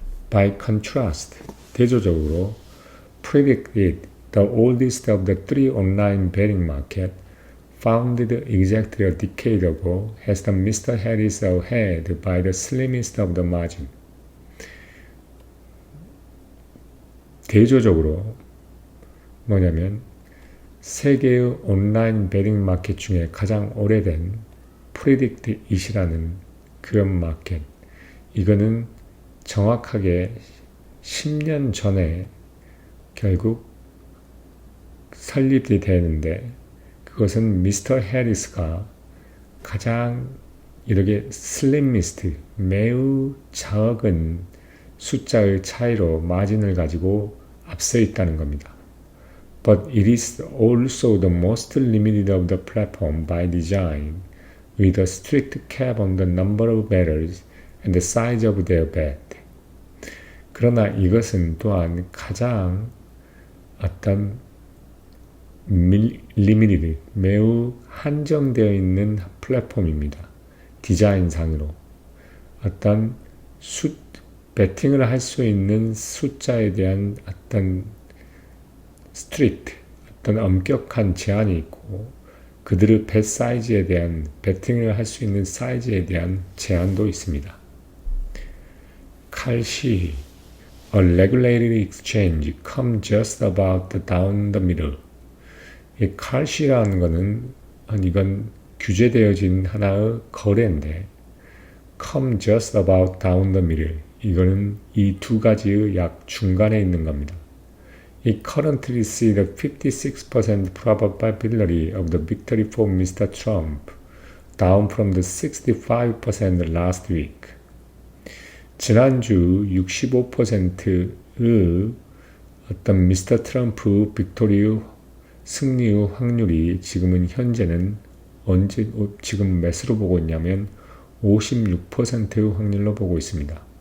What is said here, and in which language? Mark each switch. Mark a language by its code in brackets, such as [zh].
[en] By contrast, [ko] 대조적으로 [en] predicted the oldest of the three online betting market founded exactly a decade ago has the Mr. Harris ahead by the slimmest of the margin. [ko] 대조적으로 뭐냐면 세계의 온라인 베팅 마켓 중에 가장 오래된 프리딕트잇이라는 그런 마켓, 이거는 정확하게 10년 전에 결국 설립이 되는데 그것은 미스터 해리스가 가장 이렇게 슬림미스트, 매우 적은 숫자의 차이로 마진을 가지고 앞서 있다는 겁니다. [en] but it is also the most limited of the platform by design, with a strict cap on the number of batters and the size of their bat. [ko] 그러나 이것은 또한 가장 어떤 limited, 매우 한정되어 있는 플랫폼입니다. 디자인상으로. 어떤 배팅을 할 수 있는 숫자에 대한 어떤 스트릭트, 어떤 엄격한 제한이 있고 그들의 배 사이즈에 대한 배팅을 할 수 있는 사이즈에 대한 제한도 있습니다. [en] 칼시 A regulated exchange come just about down the middle. [ko] 이 칼시라는 것은 이건 규제되어진 하나의 거래인데 [en] come just about down the middle. [ko] 이거는 이 두 가지의 약 중간에 있는 겁니다. [en] It currently sees the 56% probability of the victory for Mr. Trump, down from the 65% last week. [ko] 지난주 65%의 어떤 미스터 트럼프 빅토리의 승리의 확률이 지금은 현재는 지금 몇으로 보고 있냐면 56%의 확률로 보고 있습니다.